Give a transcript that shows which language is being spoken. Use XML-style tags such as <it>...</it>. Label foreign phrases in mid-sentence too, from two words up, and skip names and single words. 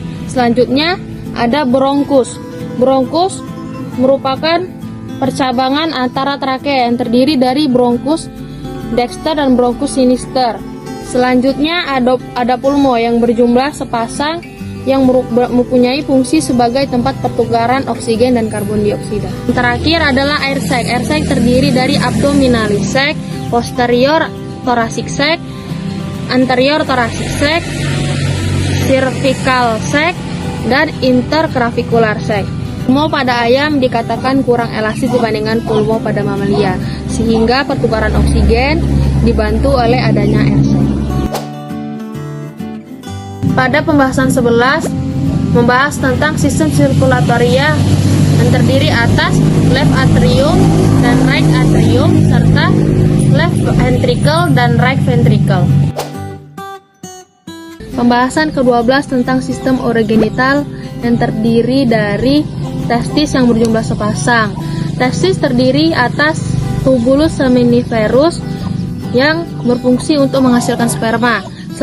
<id>Selanjutnya ada bronkus. Bronkus merupakan percabangan antara trakea yang terdiri dari</id> <la>bronkus dexter</la> <id>dan</id> <la>bronkus sinister.</la> <id>Selanjutnya ada pulmo yang berjumlah sepasang yang mempunyai fungsi sebagai tempat pertukaran oksigen dan karbon dioksida. Terakhir adalah</id> <en>air sac. Air sac</en> <id>terdiri dari</id> <en>abdominalis sac, posterior thoracic sac, anterior thoracic sac, cervical sac, dan interclavicular sac.</en> <id>Pulmo pada ayam dikatakan kurang elastis dibandingkan pulmo pada mamalia, sehingga pertukaran oksigen dibantu oleh adanya</id> <en>air sac.</en> <id>Pada pembahasan 11 membahas tentang sistem sirkulatoria yang terdiri atas</id> <en>left atrium</en> <id>dan</id> <en>right atrium</en> <id>serta</id> <en>left ventricle</en> <id>dan</id> <en>right ventricle.</en> <id>Pembahasan ke-12 tentang sistem urogenital yang terdiri dari testis yang berjumlah sepasang. Testis terdiri atas</id> <la>tubulus seminiferus</la> <id>yang berfungsi untuk menghasilkan sperma.</id>